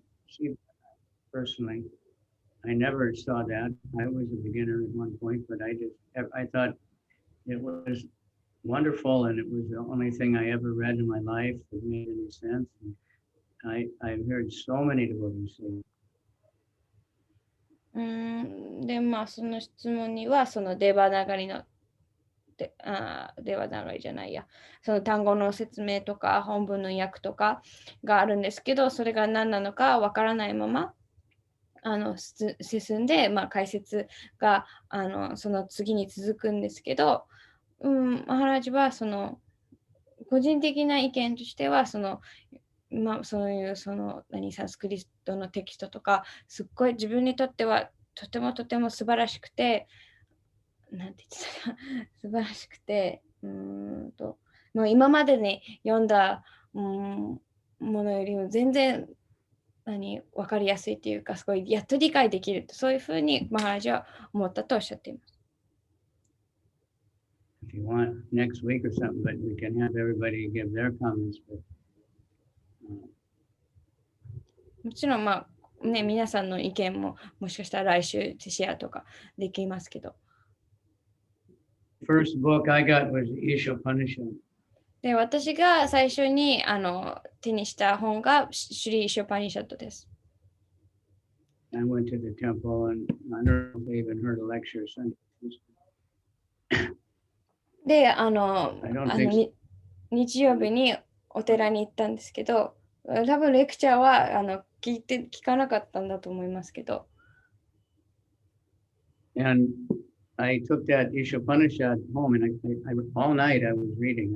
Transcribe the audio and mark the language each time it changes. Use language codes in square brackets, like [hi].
[en] See, personally, I never saw that. I was a beginner at one point, but I thought it was wonderful, and it was the only thing I ever read in my life that made any sense. And I've heard so many devotees say it. [ja] で、その質問には、デバナガリの、デバナガリじゃないや、その単語の説明とか、本文の訳とかがあるんですけど、それが何なのかわからないまま、進んで、解説がその次に続くんですけど、マハラジは、個人的な意見としては、そういうサンスクリットのテキストとかすっごい自分にとってはとても素晴らしくて、なんて言ってたか素晴らしくて、もう今までに読んだものよりも全然分かりやすいっていうか、すごいやっと理解できると、そういうふうにマハラジは思ったとおっしゃっています。 [en] If you want next week or something, but we can have everybody give their comments. But [ja] もちろん皆さんの意見ももしかしたら来週シェアとかできますけど。 [en] First book I got was Ishopanishad. [ja] で、私が最初に手にした本がシュリー・イショパニシャットです。 [en] I went to the temple and I don't know if they even heard a lecture Sunday. [ja] で、日曜日にお寺に行ったんですけど、多分レクチャーは聞かなかったんだと思いますけど。 [en] And I took that Ishopanishad home and all night I was reading.